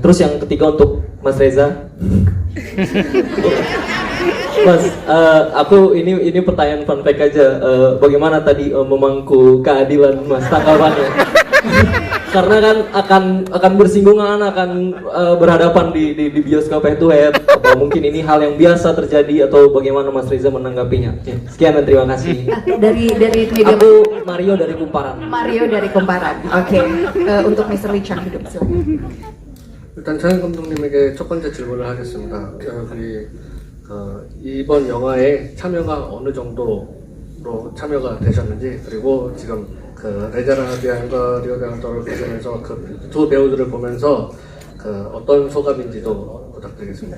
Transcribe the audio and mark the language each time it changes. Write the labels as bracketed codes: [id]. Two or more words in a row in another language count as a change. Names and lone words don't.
[id] Terus yang ketiga untuk Mas Reza. Mas, aku ini pertanyaan [en] fun fact [id] aja. Bagaimana tadi memangku keadilan, Mas, tanggapannya? Karena kan akan bersinggungan, akan berhadapan di bioskop [en] head to head. [id] Atau mungkin ini hal yang biasa terjadi, atau bagaimana Mas Reza menanggapinya? Oke, sekian dan terima kasih. Dari media. Aku Mario dari Kumparan. Oke. Untuk Mr. Lee Chang hidup silakan. [ko] 일단 장현 감독님에게 첫 번째 질문을 하겠습니다. 이번 영화에 참여가 어느 정도로 참여가 되셨는지, 그리고 지금 레자라비안과 리오데안토를 보시면서 두 배우들을 보면서 어떤 소감인지도 부탁드리겠습니다.